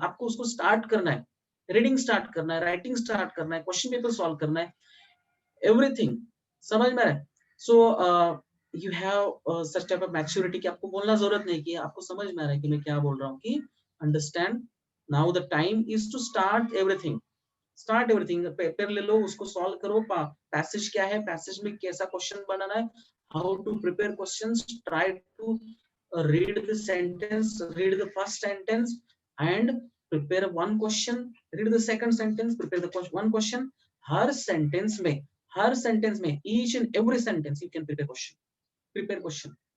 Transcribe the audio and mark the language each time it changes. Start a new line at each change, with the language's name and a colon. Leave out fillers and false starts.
Hindi: आपको उसको स्टार्ट करना है, रीडिंग स्टार्ट करना है, राइटिंग स्टार्ट करना है, क्वेश्चन पेपर सॉल्व करना है, एवरीथिंग। समझ में आ रहा है?
English: so you have such type of maturity
Hindi: कि आपको बोलना जरूरत नहीं, कि आपको समझ में आ रहा है कि मैं क्या बोल रहा हूँ, कि
English: Understand now the time is to start everything.
Hindi: Start everything, paper ले लो, उसको सॉल्व करो, पैसेज क्या है, पैसेज में कैसा क्वेश्चन बनाना है,
English: how to prepare questions, try to read the sentence, read the first sentence and prepare one question, read the second sentence, prepare the one question।
Hindi: हर sentence में, हर sentence में,
English: Each and every sentence you can prepare question.